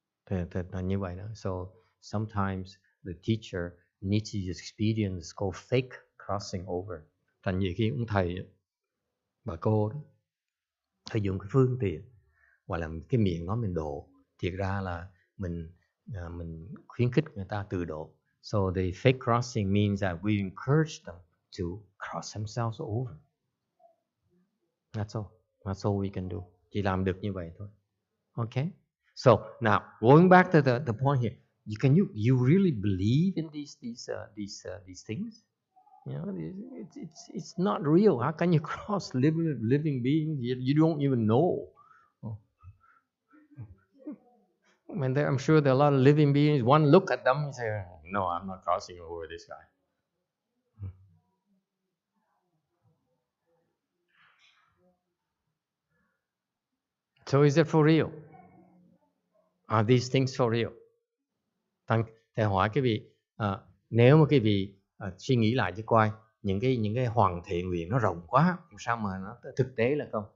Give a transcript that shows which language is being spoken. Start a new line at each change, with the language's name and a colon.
Vietnamese: Thì là như vậy đó.
English: So sometimes the teacher needs to use experience called fake crossing over.
Vietnamese: Thành nhiều khi ông thầy, bà cô đó, thầy dùng cái phương tiện hoặc là cái miệng nói mình độ, thiệt ra là mình khuyến khích người ta tự độ.
English: So the fake crossing means that we encourage them to cross themselves over. That's all we can do.
Vietnamese: Chỉ làm được như vậy thôi.
English: Okay. So now going back to the point here, you really believe in these things? You know, it's not real. How can you cross living beings you don't even know? I mean, I'm sure there are a lot of living beings. One look at them and say, "No, I'm not crossing over this guy." So is it for real? Are these things for real?
Vietnamese: Thầy hỏi cái vị, nếu mà cái vị suy nghĩ lại cho coi, những cái hoàng thệ nguyện nó rộng quá, sao mà nó thực tế là không?